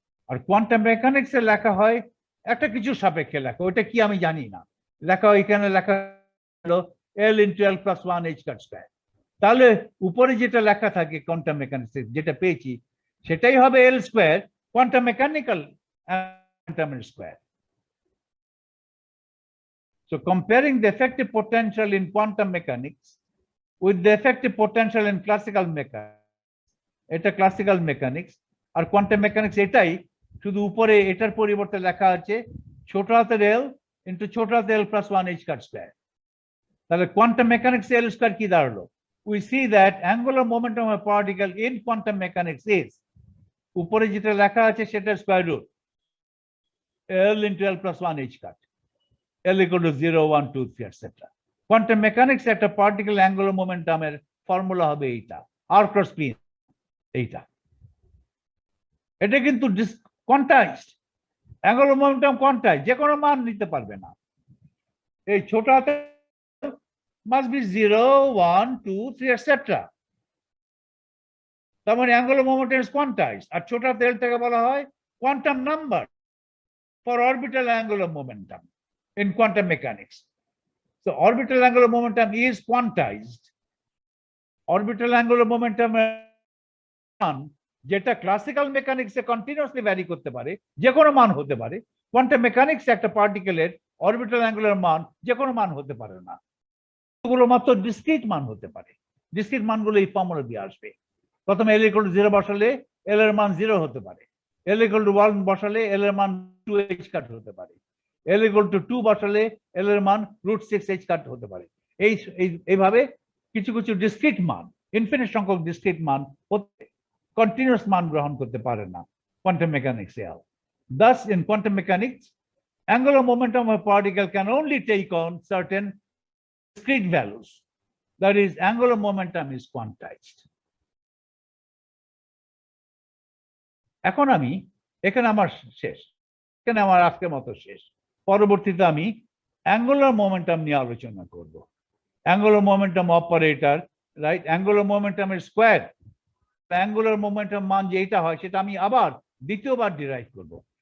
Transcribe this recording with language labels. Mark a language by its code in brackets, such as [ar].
[bn] আর quantum মেকানিক্সে লেখা হয় একটা কিছু সাপেক্ষে লেখা, ওইটা কি আমি জানি না, লেখা হয় এখানে লেখা হলো L into L plus 1 h cut square। তাহলে উপরে যেটা লেখা থাকে কোয়ান্টাম মেকানিক্সে যেটা পেয়েছি সেটাই হবে L square quantum mechanical মোমেন্টামের square. [en] So comparing the effective potential in quantum mechanics with the effective potential in classical mechanics, [bn] এটা ক্লাসিক্যাল মেকানিক্স। আর কোয়ান্টাম মেকানিক্স এটাই, শুধু উপরে এটার পরিবর্তে লেখা আছে ছোট হাতের L ইন্টু ছোট হাতের L প্লাস 1 h কাট স্কয়ার। তাহলে কোয়ান্টাম মেকানিক্স L স্কয়ার কি দাঁড়ালো? [en] We see that angular momentum of a particle in quantum mechanics is, [bn] উপরে যেটা লেখা আছে সেটা square root [en] L into L plus 1 h cut, L equal to 0 1 2 3 etc. [bn] Quantum mechanics একটা particle angular মোমেন্টামের formula হবে এইটা r ক্রস p, এইটা। এটা কিন্তু কোয়ান্টাইজড, অ্যাঙ্গুলার মোমেন্টাম কোয়ান্টাইজড, যে কোনো মান নিতে পারবে না। এই ছোট হাতে মাস্ট বি 0 1 2 3 এটসেট্রা, তার মানে অ্যাঙ্গুলার মোমেন্টাম ইজ কোয়ান্টাইজড। আর ছোট হাতে এলটাকে বলা হয় quantum number for orbital angular momentum [en] in quantum mechanics. So orbital angular momentum is quantized. [bn] Orbital angular momentum যেটা ক্লাসিক্যাল মেকানিক্সে কন্টিনিউয়াসলি ভ্যারি করতে পারে, যে কোনো মান হতে পারে, কোয়ান্টাম মেকানিক্সে একটা পার্টিকেলের অরবিটাল অ্যাঙ্গুলার মান যে কোনো মান হতে পারে না, এগুলো মাত্র ডিসক্রিট মান হতে পারে। ডিসক্রিট মানগুলো এই ফর্মুলা দিয়ে আসবে। প্রথমে L = 0 বসালে L এর মান 0 হতে পারে, L = 1 বসালে L এর মান 2h কাট হতে পারে, L = 2 বসালে L এর মান √6h কাট হতে পারে। এইভাবে কিছু কিছু ডিসক্রিট মান, ইনফিনিট সংখ্যক ডিসক্রিট মান কন্টিনিউয়াস মান গ্রহণ করতে পারে না quantum মেকানিক্সে। [en] Thus, in quantum mechanics, angular momentum of a particle can only take on certain discrete values. That is, angular momentum is quantized. [bn] এখন আমি এখানে আমার শেষ, এখানে আমার আজকের মতো শেষ। পরবর্তীতে আমি অ্যাঙ্গুলার মোমেন্টাম নিয়ে আলোচনা করব। Angular momentum operator, right, angular মোমেন্টামের square, angular momentum মান যেটা হয় সেটা আমি আবার দ্বিতীয়বার ডিরাইভ করব।